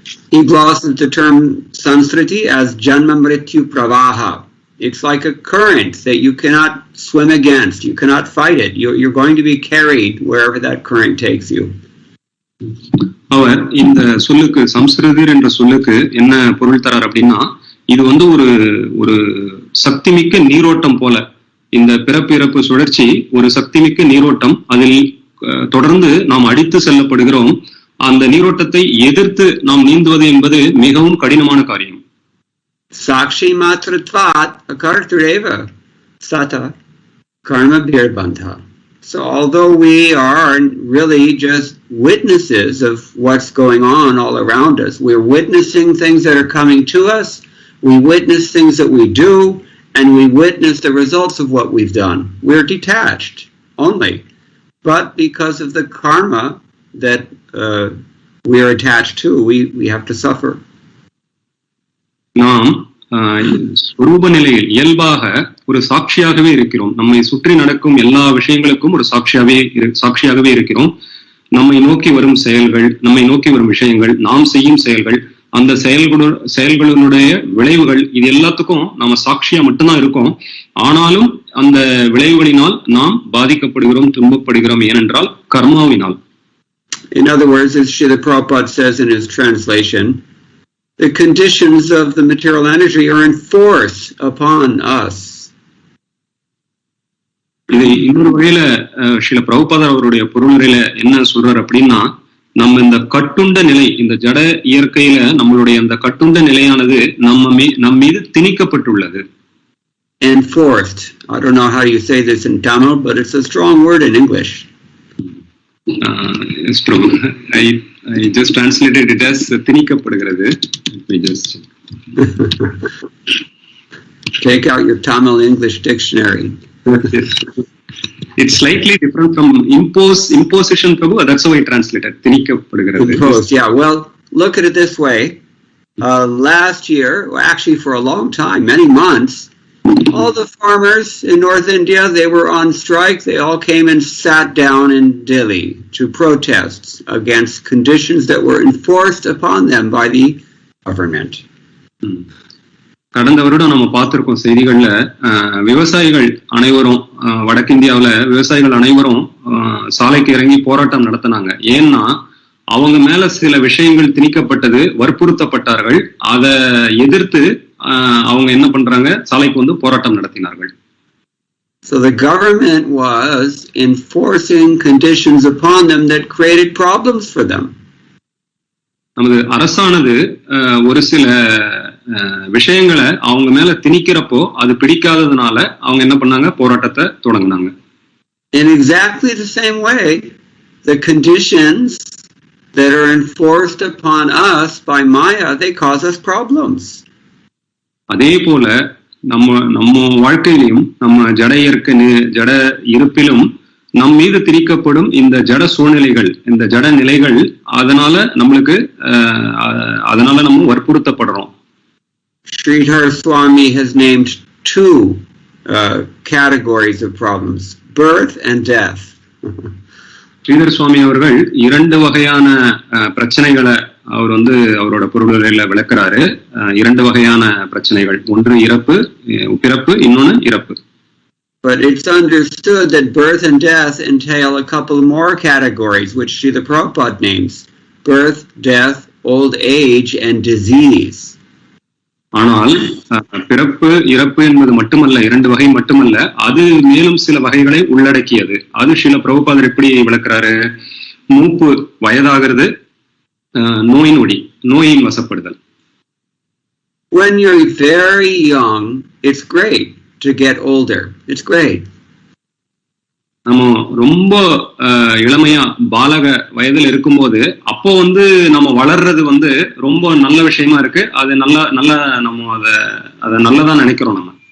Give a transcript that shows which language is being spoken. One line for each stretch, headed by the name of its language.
English: He glosses the term sansriti as
Sanskrit: janma mrityu pravaha.
English: It's like a current that you cannot swim against, you cannot fight it. You're going to be carried wherever that current takes you.
Tamil: அவர் இந்த சொல்லுக்கு, சம்ஸ்கிருதர் என்ற சொல்லுக்கு என்ன பொருள் தரார் அப்படின்னா, இது வந்து ஒரு சக்திமிக்க நீரோட்டம் போல. இந்த பிறப்பு இறப்பு சுழற்சி ஒரு சக்திமிக்க நீரோட்டம், அதில் தொடர்ந்து நாம் அடித்து செல்லப்படுகிறோம். அந்த நீரோட்டத்தை எதிர்த்து நாம் நீந்துவது என்பது மிகவும் கடினமான காரியம்.
Sanskrit: சாக்ஷி மாத்ருத்வாத் அகர்த்துரேவ சதா கர்ம பிர்பந்தா.
English: So although we are really just witnesses of what's going on all around us, we're witnessing things that are coming to us, we witness things that we do, and we witness the results of what we've done. We're detached only. But because of the karma that we are attached to, we have to suffer.
Tamil: நாம் ஸ்வரூப நிலையில் இயல்பாக ஒரு சாட்சியாகவே இருக்கிறோம். நம்மை சுற்றி நடக்கும் எல்லா விஷயங்களுக்கும் ஒரு சாட்சியாகவே இருக்கிறோம். நம்மை நோக்கி வரும் செயல்கள், நம்மை நோக்கி வரும் விஷயங்கள், நாம் செய்யும் செயல்கள், அந்த செயல்களுடைய விளைவுகள், இது எல்லாத்துக்கும் நாம சாட்சியா மட்டும்தான் இருக்கோம். ஆனாலும் அந்த விளைவுகளினால் நாம் பாதிக்கப்படுகிறோம், துன்பப்படுகிறோம். ஏனென்றால் கர்மாவினால்.
English: In other words, as Srila Prabhupada says in his translation, the conditions of the material energy are in force upon us.
Tamil: இது இன்னொரு வகையில ஸ்ரீல பிரபுபாதர் அவருடைய பொருளுரையில என்ன சொல்றார் அப்படின்னா, நம்ம இந்த கட்டுண்ட நிலை, இந்த ஜட இயற்கையில நம்மளுடைய அந்த கட்டுண்ட நிலையானது நம் மீது திணிக்கப்பட்டுள்ளது.
English: Enforced. I don't know how you say this in Tamil, but it's a strong word in English. It's true. I just translated it as திணிக்கப்படுகிறது. Let me just take out your Tamil English dictionary. It's slightly different from imposition, prabhu. That's how I translated. திணிக்கப்படுகிறது. Imposed. Yeah. Well, look at it this way. Last year, actually for a long time, many months, all the farmers in North India, they were on strike. They all came and sat down in Delhi to protest against conditions that were enforced upon them by the government.
Tamil: கடந்த வருடம் நம்ம பார்த்திருக்கோம் செய்திகள்ல, விவசாயிகள் அனைவரும் வடக்கிந்தியாவில விவசாயிகள் அனைவரும் சாலைக்கு இறங்கி போராட்டம் நடத்தினாங்க. ஏன்னா அவங்க மேல சில விஷயங்கள் திணிக்கப்பட்டது, வற்புறுத்தப்பட்டார்கள். அதை எதிர்த்து அவங்க என்ன பண்றாங்க, சாலைக்கு வந்து போராட்டம் நடத்தினார்கள்.
English: So the government was enforcing conditions upon them that created problems for them.
Tamil: நமது அரசானது ஒரு சில விஷயங்களை அவங்க மேல திணிக்கிறப்போ அது பிடிக்காததுனால அவங்க என்ன பண்ணாங்க, போராட்டத்தை தொடங்கினாங்க.
English: In exactly the same way, the conditions that are enforced upon us by Maya, they cause us problems.
Tamil: அதே போல நம்ம வாழ்க்கையிலும் நம்ம ஜட இருப்பிலும் நம் மீது திணிக்கப்படும் இந்த ஜட சூழ்நிலைகள், இந்த ஜட நிலைகள், அதனால நம்ம வற்புறுத்தப்படுறோம்.
English: Sridhar Swami has named two categories of problems, birth and death.
Tamil: Sridhar சுவாமி அவர்கள் இரண்டு வகையான பிரச்சனைகளை அவர் வந்து அவரோட பொருள்களில் விளக்குறாரு. இரண்டு வகையான பிரச்சனைகள், ஒன்று பிறப்பு, இன்னொன்னு இறப்பு.
English: But it's understood that birth and death entail a couple more categories, which Srila Prabhupada names: birth, death, old age, and disease.
Tamil: ஆனால் பிறப்பு இறப்பு என்பது மட்டுமல்ல, இரண்டு வகை மட்டுமல்ல, அது மேலும் சில வகைகளை உள்ளடக்கியது. அது ஸ்ரீல பிரபுபாதர் எப்படி விளக்குறாரு? மூப்பு, வயதாகிறது, நோயின் வசப்படுதல்.
English: When you're very young, it's great to get older. It's great.
Tamil: நம்ம ரொம்ப இளமையா பாலக வயதில் இருக்கும்போது அப்போ வந்து நம்ம வளர்றது வந்து ரொம்ப நல்ல விஷயமா இருக்கு. அது நல்ல நம்ம அதை நல்லதா நினைக்கிறோம் நம்ம.